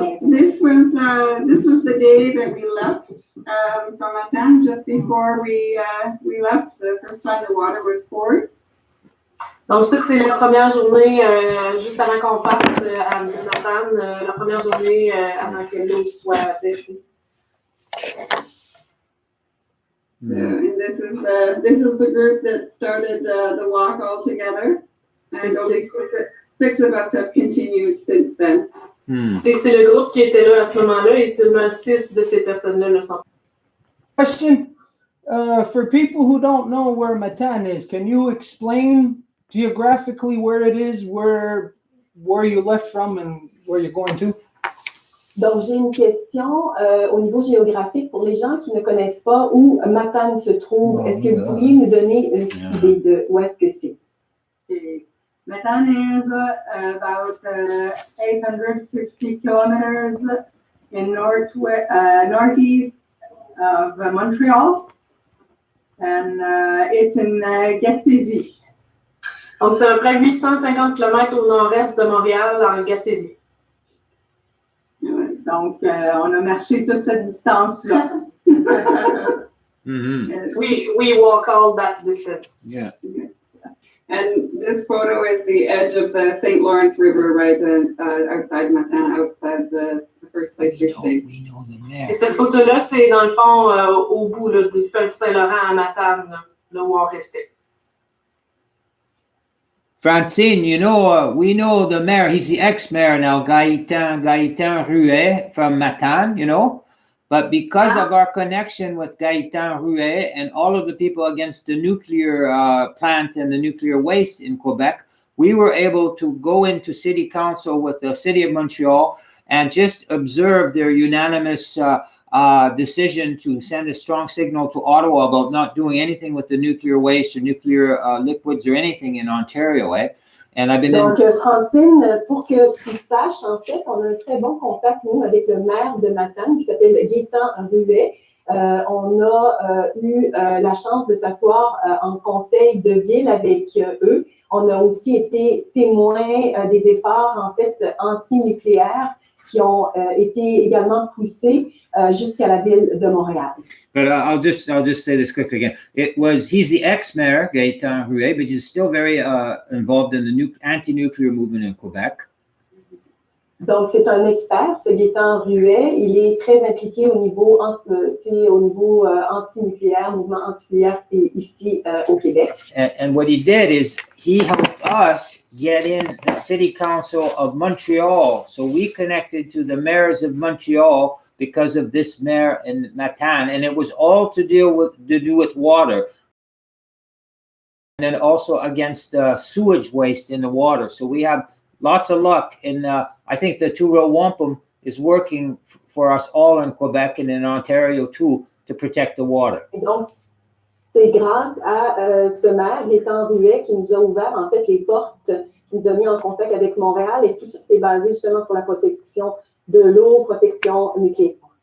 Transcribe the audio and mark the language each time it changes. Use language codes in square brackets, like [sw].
[en] This was the day that we left from Matane, just before we left. The first time the water was poured. [fr] Donc ça, c'est la première journée, juste avant qu'on parte à Matane, la première journée avant que l'eau soit baissée. [en] And this is the group that started the walk all together, and only six of us have continued since then. [fr] Et c'est le groupe qui était là à ce moment-là, et seulement 6 de ces personnes-là le sont. [en] Question for people who don't know where Matan is, can you explain geographically where it is, where you left from and where you're going to? [fr] Donc, j'ai une question au niveau géographique pour les gens qui ne connaissent pas où Matane se trouve. Oh, est-ce que vous pourriez nous donner une petite idée de où est-ce que c'est? [en] Matane is about 850 kilometers in northeast of Montreal, and it's in Gaspésie. [fr] Donc, c'est à peu près 850 km au nord-est de Montréal, en Gaspésie. Donc, on a marché toute cette distance-là. [en] We walk all that distance. Yeah. And this photo is the edge of the St. Lawrence River, right outside Matane, outside the first place we stayed. [fr] Et cette photo-là, c'est dans le fond au bout là, du fleuve Saint-Laurent à Matane, là où on restait. [en] Francine, you know, we know the mayor, he's the ex-mayor now, Gaëtan Ruet from Matane, you know, but because of our connection with Gaëtan Ruet and all of the people against the nuclear plant and the nuclear waste in Quebec, we were able to go into city council with the city of Montreal and just observe their unanimous decision to send a strong signal to Ottawa about not doing anything with the nuclear waste or nuclear liquids or anything in Ontario, eh? And I've been [fr] Donc, Francine, pour que tu saches, en fait, on a un très bon contact, nous, avec le maire de Matane, qui s'appelle Gaëtan Ruet. On a eu la chance de s'asseoir en conseil de ville avec eux. On a aussi été témoins des efforts, en fait, anti-nucléaires qui ont été également poussés jusqu'à la ville de Montréal. [en] But I'll just say this quickly again. He's the ex-mayor, Gaëtan Ruet, but he's still very involved in the anti-nuclear movement in Quebec. [fr] Donc, c'est un expert, ce Gaëtan Ruet. Il est très impliqué au niveau anti-nucléaire, mouvement anti-nucléaire ici au Québec. [en] And what he did is he helped us get in the city council of Montreal. So we connected to the mayors of Montreal because of this mayor in Matane, and it was all to do with water, and then also against sewage waste in the water. So we have lots of luck, and I think the two-row wampum is working for us all in Quebec and in Ontario too to protect the water. [fr] Et donc, c'est grâce à ce maire, Gaëtan Ruet, qui nous a ouvert en fait les portes, qui nous a mis en contact avec Montréal, et tout ça c'est basé justement sur la protection de l'eau, protection nucléaire.